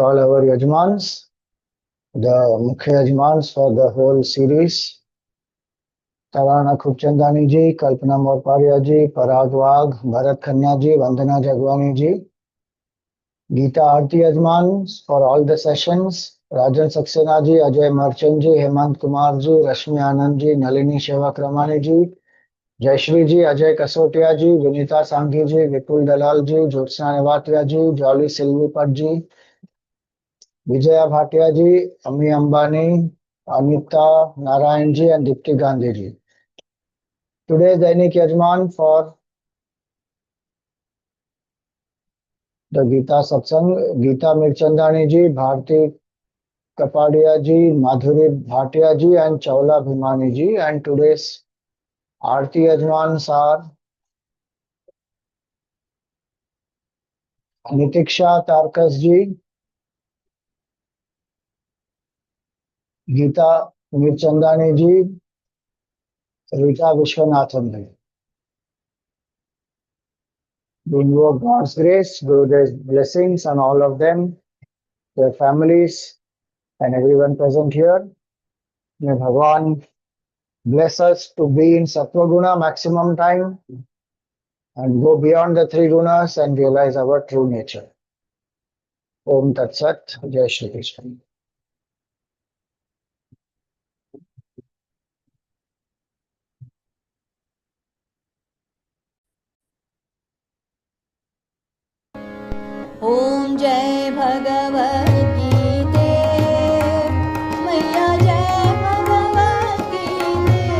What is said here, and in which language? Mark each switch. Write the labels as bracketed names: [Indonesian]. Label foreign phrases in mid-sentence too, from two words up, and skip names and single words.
[English] all our Yajmans, the Mukhya Yajmans for the whole series. Tarana Khubchandani ji, Kalpana Morparia ji, Parag Wagh, Bharat Khanna ji, Vandana Jagwani ji. Geeta Aarti Yajmans for all the sessions. Rajan Saxena ji, Ajay Marchand ji, Hemant Kumar ji, Rashmi Anand ji, Nalini Shevakramani ji, Jayashri ji, Ajay Kasotia ji, Vinita Sanghi ji, Vipul Dalal ji, Jyotsna Nevatia ji, Jolly Silvipat ji, Vijaya Bhatia ji, Ami Ambani, Anita Narayan ji, and Dipti Gandhi ji. Today's Dainik Yajman for The Gita Satsang, Gita Mirchandani ji, Bharti Kapadia ji, Madhuri Bhatia ji, and Chaula Bhimani ji. And today's Aarti Yajmans are Nitiksha Tarkas ji, Geeta Mirchandani ji, Rita Vishwanathan ji. We invoke God's grace, Gurudev's blessings on all of them, their families, and everyone present here. May Bhagavan bless us to be in [Sanskrit] सत्त्व गुण [English] maximum time and go beyond the three gunas and realize our true nature. [Sanskrit] ॐ तत् सत्, [Hindi] जय श्री कृष्ण. ॐ जय भगवद्गीते मैया जय भगवद्गीते